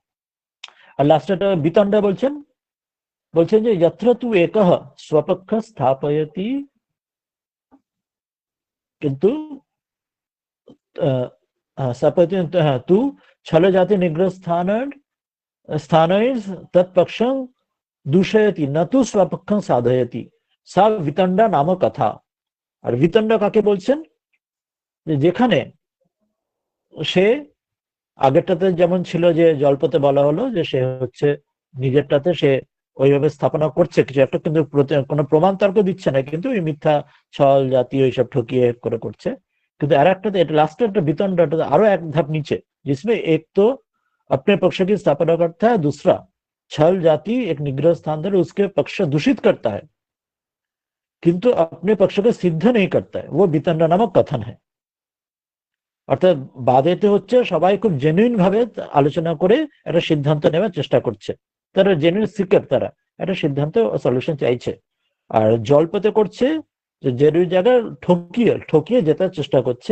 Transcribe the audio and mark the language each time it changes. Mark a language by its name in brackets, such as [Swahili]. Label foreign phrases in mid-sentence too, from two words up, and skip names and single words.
[Bangla] আর লাস্টে বিতণ্ডা বলছেন যে [Sanskrit] যত্র তু একঃ স্বপক্ষ স্থাপয়তি, কিন্তু স্থাপয়তি তু ছল জাতি নিগ্রহ স্থানৈর তৎপক্ষং दूषयति न तो स्वपक्षं साधयति सा वितंडा नाम कथा। [Bangla] আর বিতণ্ডা কাকে বলছেন, যেখানে সে আগেরটাতে যেমন ছিল যে জল্পতে বলা হলো যে সে হচ্ছে নিজেরটাতে সে ওইভাবে স্থাপনা করছে কিছু একটা, কিন্তু কোনো প্রমাণ তর্ক দিচ্ছে না, কিন্তু ওই মিথ্যা ছল জাতীয় এইসব ঠকিয়ে করে করছে। কিন্তু আর একটাতে এটা লাস্টে একটা বিতণ্ডাটা আরো এক ধাপ নিচে, [Hindi] जिसमें एक तो अपने पक्ष की स्थापना करता है, दूसरा छल जाति एक निग्रह स्थान पर उसके पक्ष दूषित करता है किंतु अपने पक्ष को सिद्ध नहीं करता है, वो वितंडा नामक कथन है। [Bangla] অর্থাৎ বাদেতে হচ্ছে সবাই খুব জেনুইন ভাবে আলোচনা করে একটা সিদ্ধান্ত নেওয়ার চেষ্টা করছে, তারা জেনুইন সিকার, তারা একটা সিদ্ধান্ত সলিউশন চাইছে। আর জল্পতে করছে যে জেনুইন জায়গায় ঠকিয়ে জেতার চেষ্টা করছে।